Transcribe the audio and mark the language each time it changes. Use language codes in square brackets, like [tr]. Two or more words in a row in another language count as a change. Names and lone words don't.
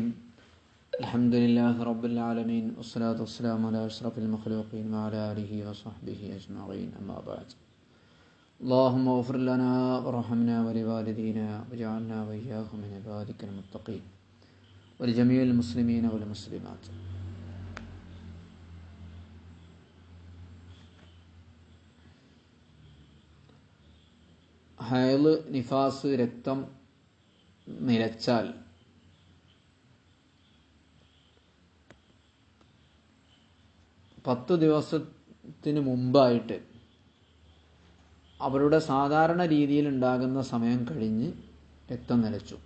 [ar] الحمد لله رب العالمين والصلاة والسلام على أشرف المخلوقين وعلى آله وصحبه أجمعين. أما بعد. اللهم اغفر لنا وارحمنا ولوالدينا واجعلنا وإياهم من عبادك المتقين ولجميع المسلمين والمسلمات. [ml] ഹൈള്, നിഫാസ്, രക്തം നിലച്ചാൽ പത്തു ദിവസത്തിന് മുമ്പായിട്ട് അവരുടെ സാധാരണ രീതിയിൽ ഉണ്ടാകുന്ന സമയം കഴിഞ്ഞ് രക്തം നിലച്ചു.